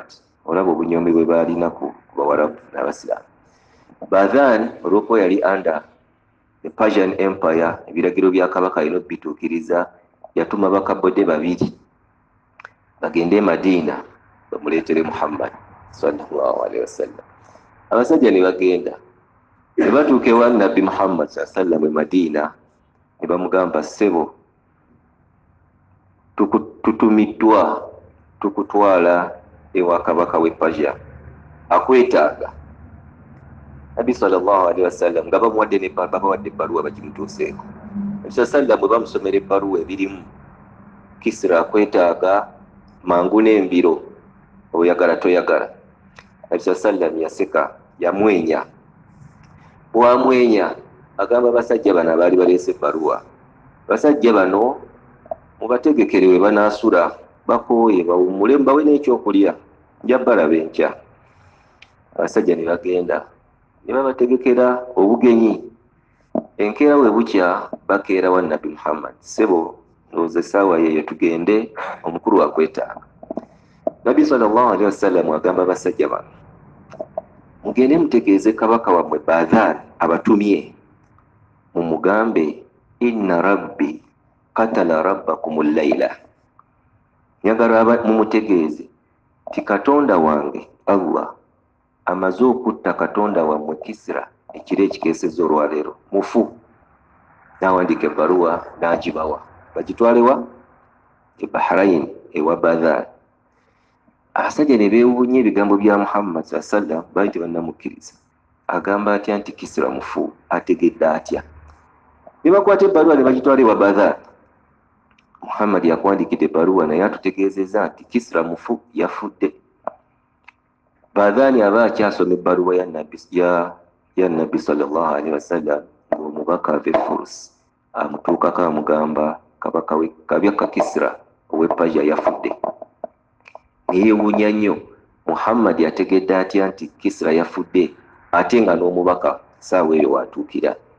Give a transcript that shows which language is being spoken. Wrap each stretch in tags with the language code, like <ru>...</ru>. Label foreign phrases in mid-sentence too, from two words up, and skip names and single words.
<lg>Olaba obunyomi bwe baalina ku Bawarabu n'Abasiraamu. Badhan olw'okuba yali</lg> <en>under the Persian Empire,</en> <lg>ebiragiro bya kabaka alina obituukiriza, yatuma bakabode babiri bagende Madiina bamuleetere Muhammad</lg> <ar>صلى الله عليه وسلم.</ar> <lg>Abasajja ne bagenda, ne batuuka ewa Nabbi Muhammad</lg> <ar>صلى الله عليه وسلم</ar> <lg>e Madiina, ne bamugamba, ssebo tutumiddwa tukutwala ewa kabaka w'e Persia, akwetaaga. Nabi</lg> <ar>صلى الله عليه وسلم</ar> <lg>nga bamuwadde ebbaluwa bagimutuuseeko. Nabi sallam bwe bamusomera ebbaluwa ebirimu, Kisra akwetaaga, mangu n'embiro, oyagala toyagala. Nabi sallam yaseka, yamwenya. Bwamwenya agamba abasajja bano abaali baleese ebbaluwa, abasajja bano mubategekere we banaasula, bakooye bawummule, mbawe n'ekyokulya, nja balaba enkya. Abasajja ne bagenda ne babategekera obugenyi. Enkeera we bukya bakeera wa Nabi Muhammad, ssebo ndowooza essaawa yeeyo tugende, omukulu akwetaaga. Nabi</lg> <ar>صلى الله عليه وسلم</ar> <lg>agamba abasajja bano, mugende mutegeeze kabaka wammwe Badhan abatumye, mumugambe</lg> <ar>إن ربي قتل ربكم الليلة,</ar> <lg>njagala mumutegeeze ti Katonda wange Allah amaze okutta Katonda wammwe Kisra ekiro ekikeesezza olwaleero, mufu. N'awandiika ebbaluwa n'agibawa bagitwalewa e Bahrain ewa Badhan. Abasajja ne beewuunya ebigambo bya Muhammad</lg> <ar>صلى الله عليه وسلم,</ar> <lg>baali tebannamukkiriza. Agamba atya nti Kisra mufu, ategedde atya? Ne bakwata ebbaluwa ne bagitwala ewa Badhan. Muhammad yakuwandiikidde ebbaluwa naye atutegeezezza nti Kisra mufu, yafudde. Badhan aba akyasoma ebbaluwa ya Nabbi</lg> <ar>صلى الله عليه وسلم,</ar> <lg>ng'omubaka ava e Furs amutuukako amugamba kabaka Kisra ow'e Persia yafudde. Neyeewuunya nnyo, Muhammad yategedde atya nti Kisra yafudde ate nga n'omubaka saawa eyo watuukira?</lg>